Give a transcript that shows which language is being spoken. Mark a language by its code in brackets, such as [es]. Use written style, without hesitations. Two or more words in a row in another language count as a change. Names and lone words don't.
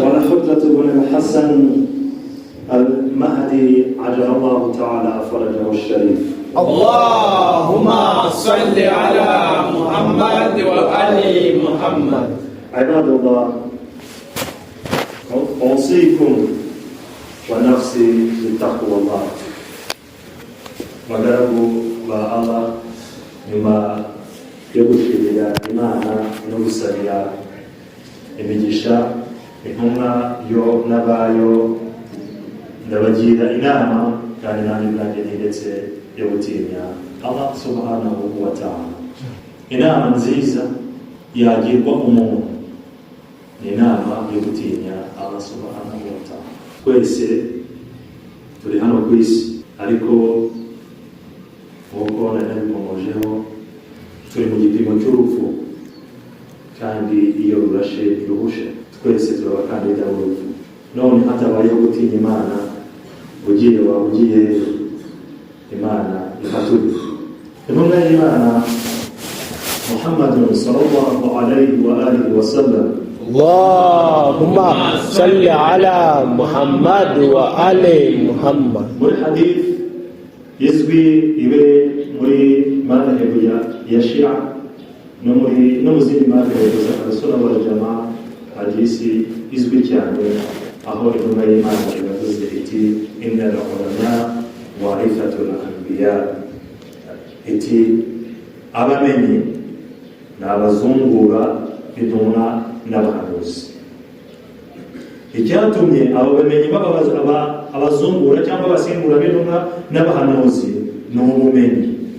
[ar] والحجة بن الحسن المهدي عجل الله تعالى فرجه الشريف. اللهم صل على محمد وآل محمد. عباد الله، أوصيكم ونفسي بتقوى الله. [rw] Magarabu ba Allah nyuma yo gushimira Imana no gusabira imigisha intumwa yo n'abayo, ndabagira inama kandi nanjye ubwanjye ndetse yo gutinya Allah [ar] سبحانه وتعالى. [rw] Inama nziza yagirwa umuntu ni inama yo gutinya Allah [ar] سبحانه وتعالى. [rw] Twese turi hano ku isi, ariko nk'uko nabikomojeho turi mu gipimo cy'urupfu, kandi iyo rurashe ntiruhushe. Twese turi abakandida b'urupfu. None hatabayeho gutinya Imana, ugiye waba ugiye Imana ihaturi. Intumwa y'Imana Muhammadun [ar] صلى الله عليه وآله وسلم. اللهم صل على محمد وآل محمد. [rw] Muri hadith izwi ibe muri madhehebu ya Shia no mu zindi madhehebu za Ahlussunna wal Jamaa, hadisi izwi cyane aho intumwa y'Imana yavuze iti [ar] إن العلماء ورثة الأنبياء, [rw] iti abamenyi ni abazungura intumwa n'abahanuzi. Icyatumye abo bamenyi abazungura cyangwa abasimbura b'intumwa n'abahanuzi ni ubumenyi.